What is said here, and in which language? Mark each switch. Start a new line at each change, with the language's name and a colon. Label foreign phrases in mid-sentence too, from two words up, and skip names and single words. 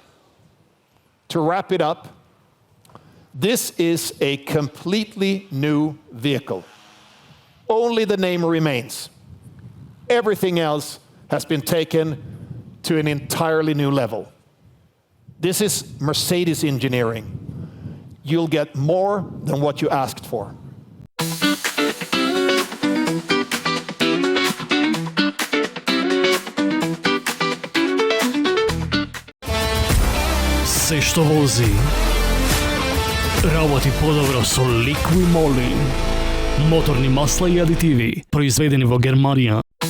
English: To wrap it up, this is a completely new vehicle. Only the name remains. Everything else has been taken to an entirely new level. This is Mercedes engineering. You'll get more than what you asked for.
Macedonian: Се што вози работи подобро со Liqui-Moly. Моторни масла и адитиви, произведени во Германија.